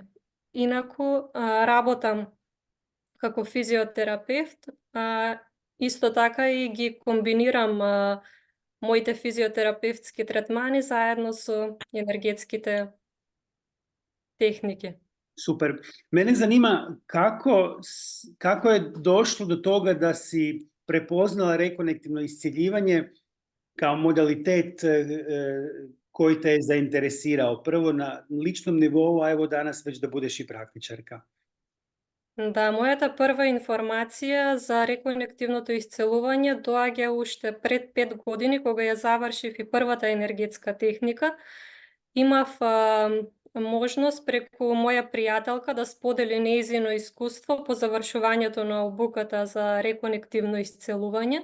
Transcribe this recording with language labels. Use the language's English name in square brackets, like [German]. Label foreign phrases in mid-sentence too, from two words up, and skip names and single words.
[Macedonian] Инаку работам како физиотерапевт, исто така и ги комбинирам моите физиотерапевтски третмани заедно со енергетските техники. [Croatian] Super. Mene zanima kako je došlo do toga da si prepoznala rekonektivno iscjeljivanje kao modalitet koji te je zainteresirao. Prvo na ličnom nivou, a evo danas već da budeš i praktičarka. [Macedonian] Да, мојата прва информација за реконективното исцелување доаѓа уште пред 5 години, кога ја завршив и првата енергетска техника. Имав можност преку моја пријателка да сподели нејзино искуство по завршувањето на обуката за реконективно исцелување.